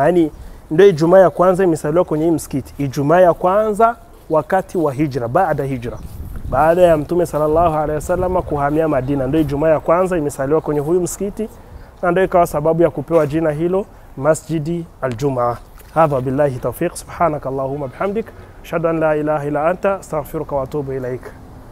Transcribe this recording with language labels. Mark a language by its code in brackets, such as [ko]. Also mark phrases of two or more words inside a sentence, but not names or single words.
[sw] Yani ndio Ijumaa ya kwanza imesaliwa kwenye hii msikiti. Ijumaa ya kwanza wakati wa hijra, baada ya Mtume [ar] صلى الله عليه وسلم [sw] kuhamia Madina, ndio Ijumaa ya kwanza imesaliwa kwenye huyu msikiti, na ndio ikawa sababu ya kupewa jina hilo Masjidi al-Jumaa. [ar] هذا بالله التوفيق. سبحانك اللهم بحمدك، أشهد أن لا إله إلا أنت، أستغفرك وأتوب إليك.